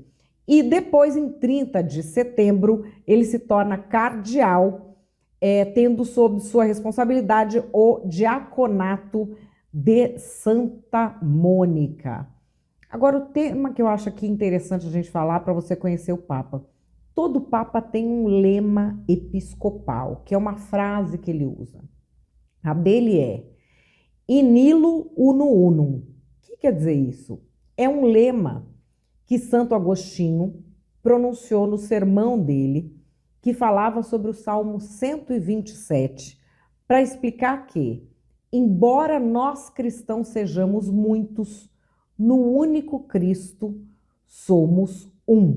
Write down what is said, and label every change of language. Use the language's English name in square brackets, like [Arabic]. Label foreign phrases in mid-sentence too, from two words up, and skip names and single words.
[Portuguese] E depois, em 30 de setembro, ele se torna cardeal, tendo sob sua responsabilidade o diaconato de Santa Mônica. Agora, o tema que eu acho aqui interessante a gente falar para você conhecer o Papa. Todo Papa tem um lema episcopal, que é uma frase que ele usa. A dele é [Latin] In illo uno unum. [Portuguese] O que quer dizer isso? É um lema que Santo Agostinho pronunciou no sermão dele, que falava sobre o Salmo 127, para explicar que, embora nós cristãos sejamos muitos, no único Cristo somos um.